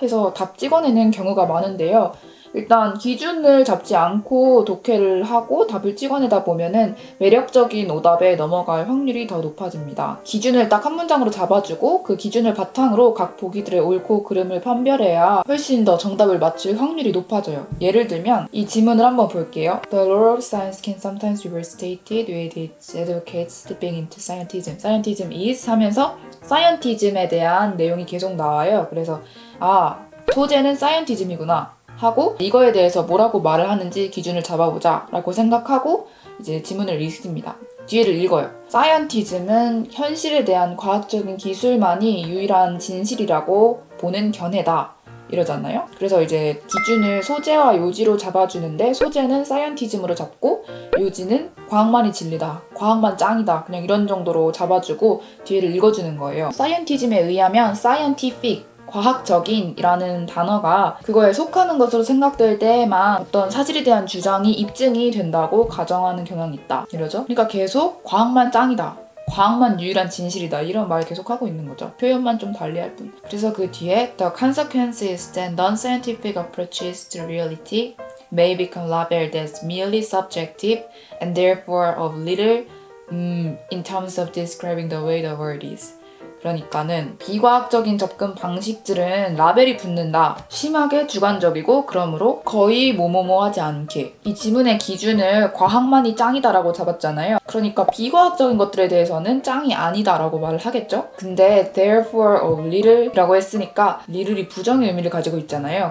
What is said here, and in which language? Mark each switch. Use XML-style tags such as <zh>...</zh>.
<ko>해서 답 찍어내는 경우가 많은데요. 일단 기준을 잡지 않고 독해를 하고 답을 찍어내다 보면은 매력적인 오답에 넘어갈 확률이 더 높아집니다. 기준을 딱 한 문장으로 잡아주고 그 기준을 바탕으로 각 보기들의 옳고 그름을 판별해야 훨씬 더 정답을 맞출 확률이 높아져요. 예를 들면 이 지문을 한번 볼게요.</ko> <en>The law of science can sometimes be restated with its advocates slipping into scientism. Scientism is</en> <ko>하면서 scientism에 대한 내용이 계속 나와요. 그래서 소재는 scientism이구나 하고 이거에 대해서 뭐라고 말을 하는지 기준을 잡아보자 라고 생각하고 이제 지문을 읽습니다. 뒤에를 읽어요. Scientism은 현실에 대한 과학적인 기술만이 유일한 진실이라고 보는 견해다. 이러잖아요. 그래서 이제 기준을 소재와 요지로 잡아주는데 소재는 scientism으로 잡고 요지는 과학만이 진리다. 과학만 짱이다. 그냥 이런 정도로 잡아주고 뒤에를 읽어주는 거예요. scientism에 의하면 scientific 과학적인 이라는 단어가 그거에 속하는 것으로 생각될 때에만 어떤 사실에 대한 주장이 입증이 된다고 가정하는 경향이 있다. 이러죠? 그러니까 계속 과학만 짱이다. 과학만 유일한 진실이다. 이런 말 계속 하고 있는 거죠. 표현만 좀 달리할 뿐. 그래서 그 뒤에</ko> <en>The consequences that non-scientific approaches to reality may become labeled as merely subjective and therefore of little in terms of describing the way the world is.</en> <ko>그러니까는 비과학적인 접근 방식들은 라벨이 붙는다. 심하게 주관적이고 그러므로 거의 뭐뭐뭐하지 않게. 이 지문의 기준을 과학만이 짱이다라고 잡았잖아요. 그러니까 비과학적인 것들에 대해서는 짱이 아니다라고 말을 하겠죠. 근데</ko> <en>therefore of little</en> <ko>이라고 했으니까 little이 부정의 의미를 가지고 있잖아요.</ko>